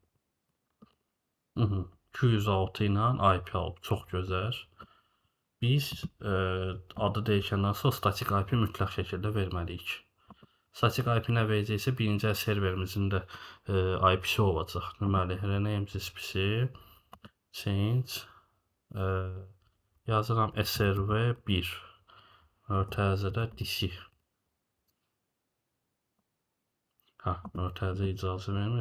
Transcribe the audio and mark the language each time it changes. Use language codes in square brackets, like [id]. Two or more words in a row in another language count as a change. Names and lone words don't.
[az] 206 ilə IP alıb. Çox gözəl. Biz adı dəyişəndən sonra statik IP mütləq şəkildə verməliyik. Static IP nə verəcəksə birinci serverimizin də IP-si olacaq. Deməli, [en] rename this- [az] pisi change yazıram SRV1 mötərizədə DC. Mötərizə icazə vermir.